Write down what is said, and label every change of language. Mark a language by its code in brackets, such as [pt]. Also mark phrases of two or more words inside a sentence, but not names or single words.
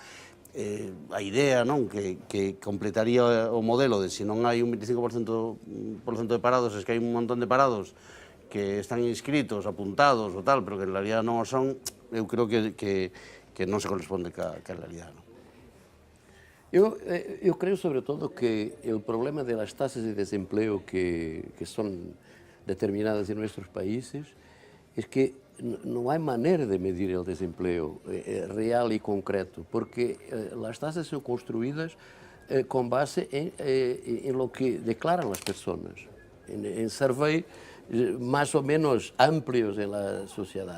[gl] A idea, non, que completaría o modelo de se non hai un 25% de parados, es que hai un montón de parados que están inscritos, apuntados ou tal, pero que en realidad non o son, eu creo que non se corresponde ca realidad. [es] ¿No? [gl] Eu creo [es] sobre todo que el problema de las tasas de desempleo que son determinadas en nuestros países es que no hay manera de medir el desempleo real y concreto, porque las tasas son construidas con base en lo que declaran las personas, en survey más o menos amplios en la sociedad.